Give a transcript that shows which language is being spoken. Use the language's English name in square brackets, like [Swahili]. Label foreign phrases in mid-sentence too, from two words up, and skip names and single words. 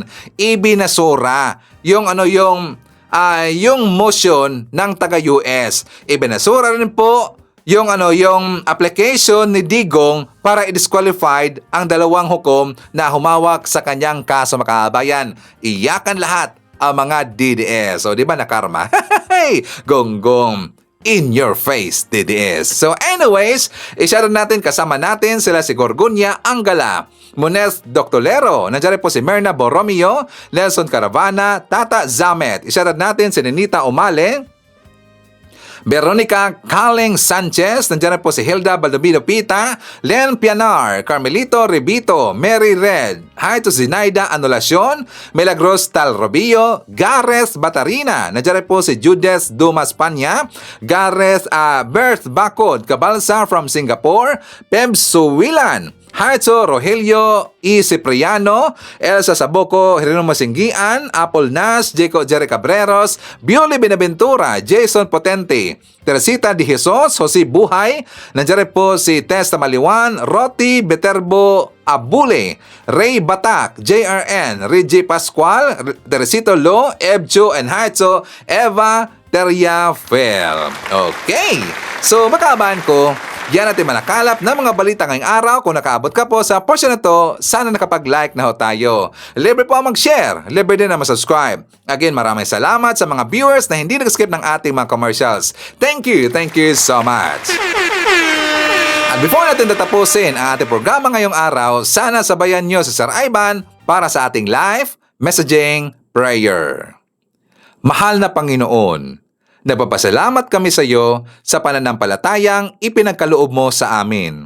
[Filipino] Ibinasura yung motion ng taga-US. Ibinasura rin po yung application ni Digong para i-disqualified ang 2 hukom na humawak sa kanyang kaso makabayan. Iyakan lahat ang mga DDS. So, di ba na karma? Gonggong. [English] In your face, DDS. So anyways, [Filipino] i-share natin kasama natin sila si Gorgonia Angala, Monez Doctolero, nandiyan po si Merna Borromeo, Nelson Caravana, Tata Zamet. I-share natin si Ninita Umale, Veronica Caleng Sanchez, nandiyan po si Hilda Baldomino Pita, Len Pianar, Carmelito Ribito, Mary Red, [English] hi to [Filipino] Zinaida Anulacion, Milagros Talrobio, Gareth Batarina, nandiyan po si Judes Dumas Panya, Gareth Berth Bacod Cabalsa [English] from Singapore, [Filipino] Peb Suwilan, Harto Rogelio E. Cipriano, Elsa Saboco, Jeronimo Singgian, Apple Nas, Jacob Jerry Cabreros, Bioli Benaventura, Jason Potente, Teresita Di Jesus, Jose Buhay, nandiyan po si Testa Maliwan, Roti Beterbo Abule, Ray Batak, JRN, Reggie Pascual, Teresito Lo, Ebjo and Harto, Eva Teriafel. [English] Okay, so [Filipino] makabahan ko, yan natin manakalap ng mga balita ngayong araw. Kung nakaabot ka po sa portion na to, sana nakapag-like na ho tayo. Libre po ang mag-share, libre din na mag-subscribe. Again, maraming salamat sa mga viewers na hindi nag-skip ng ating mga commercials. [English] Thank you so much. [Filipino] At before natin tatapusin ang ating programa ngayong araw, sana sabayan nyo si Sir Ivan para sa ating [English] live messaging prayer. [Filipino] Mahal na Panginoon, nagpapasalamat kami sa iyo sa pananampalatayang ipinagkaloob mo sa amin.